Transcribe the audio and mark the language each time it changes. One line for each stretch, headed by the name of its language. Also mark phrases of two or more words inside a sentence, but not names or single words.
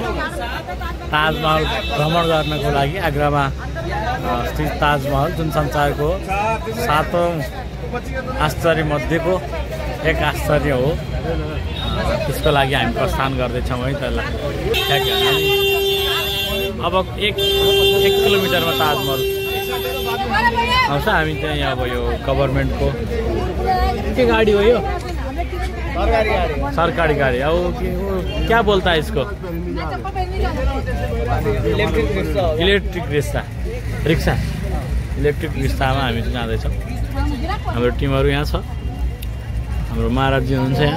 Nepali: ताजमहल भ्रमण गर्नको लागि आग्रामा स्थित ताजमहल जुन संसारको 7औं आश्चर्य मध्येको एक आश्चर्य हो, त्यसको लागि हामी प्रस्थान गर्दैछौँ है। त्यसलाई अब एक किलोमिटरमा ताजमहल आउँछ। हामी चाहिँ अब यो गभर्मेन्टको के गाडी हो यो?
Hindi: सरकारी गाड़ी। अब क्या बोलता है इसको?
English: electric rickshaw. electric rickshawma
Nepali: हामी चाहिँ जाँदैछौँ। हाम्रो टिमहरू यहाँ छ। हाम्रो महाराजजी हुनुहुन्छ यहाँ।